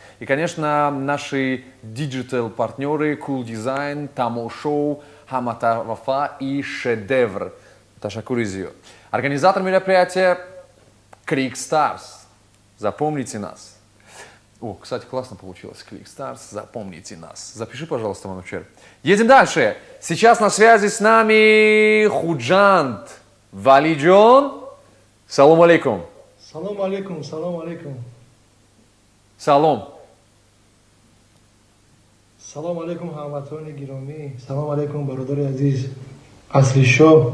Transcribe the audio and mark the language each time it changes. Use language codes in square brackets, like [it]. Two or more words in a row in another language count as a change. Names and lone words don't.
[ru] И, конечно, наши диджитал-партнеры Cool Design, Тамо Шоу, Хамата Вафа и Шедевр. [tg] Ташакур Изио. [ru] Организатор мероприятия Крик Старс. Запомните нас. О, кстати, классно получилось. Крик Старс, запомните нас. Запиши, пожалуйста, Манучер. Едем дальше. Сейчас на связи с нами Худжант Валиджон. [ar] Салам алейкум. Салам алейкум, салам алейкум. [tg] Салом. [ar] Салам алейкум, [tg] хамватони гироми. [ar] Салам алейкум, [tg] бародари азиз. Аслишо.